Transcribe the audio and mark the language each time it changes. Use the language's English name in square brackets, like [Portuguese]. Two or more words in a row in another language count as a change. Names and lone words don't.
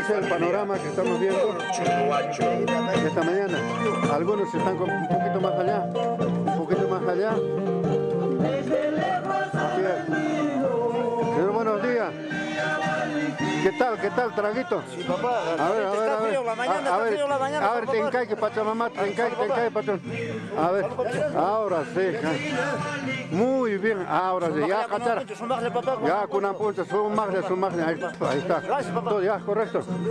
[Spanish] Ese es el panorama que estamos viendo esta mañana. Algunos están un poquito más allá. Así es. Señor, buenos días. ¿Qué tal, traguito? Sí, papá. A ver. Está frío la mañana. A ver, [Quechua] tencaique, Pachamamá, tencaique, [Spanish] patrón. A ver, ahora sí. Muy bien, ahora sí. Ya, cachara. Ya, con una punta, su margen. Ahí está. Todo ya, correcto.